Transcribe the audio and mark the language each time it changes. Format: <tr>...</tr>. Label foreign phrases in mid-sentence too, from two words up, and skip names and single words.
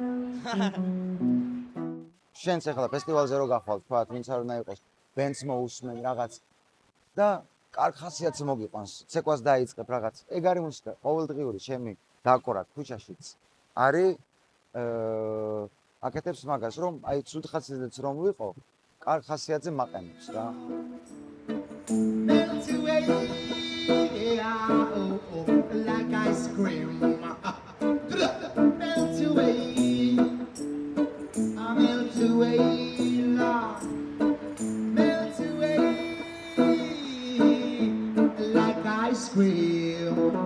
<ka>შენც ახლა ფესტივალზე რო გახვალ, თქვათ, ვინც არ უნდა იყოს, ბენდს მოусმენ რაღაც და კარგ ხასიათს მოგიყვანს, ცეკვას დაიწყებ რაღაც. ეგ არის მუსიკა, ყოველდღიური ჩემი დაკვრა ქუჩაშიც არის აკეთებს მაგას, რომ აი ცუდ ხასიათზეც რომ ვიყო, კარგ ხასიათზე მაყენებს რა.</ka> <en>Melt away, yeah, oh, oh, like ice cream. Melt away, I melt away, Lord. Melt away, like ice cream.</en>